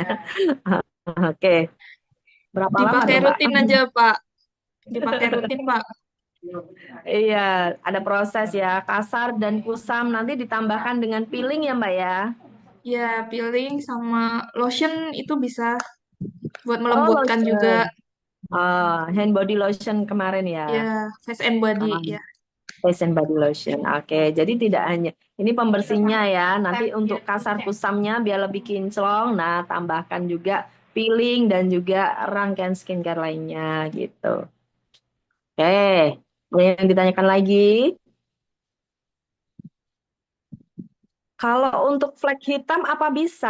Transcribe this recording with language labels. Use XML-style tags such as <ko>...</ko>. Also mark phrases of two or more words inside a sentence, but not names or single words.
<id>Oke, berapa lama Dipakai dong, Mbak? rutin aja, Pak. Dipakai rutin, Pak. Iya, ada proses ya. Kasar dan kusam nanti ditambahkan dengan peeling ya, Mbak ya. Ya, peeling sama lotion itu bisa buat Oh, melembutkan juga. lotion.</id> <en>Hand body lotion</en> <id>kemarin ya. Ya,</id> <en>face and body, ya. Face and body lotion.</en> <id>Oke, jadi tidak hanya ini pembersihnya ya. Nanti untuk kasar kusamnya biar lebih kinclong. Nah, tambahkan juga peeling dan juga rangkaian skincare lainnya gitu. Oke, ada yang ditanyakan lagi? Kalau untuk flek hitam apa bisa?</id>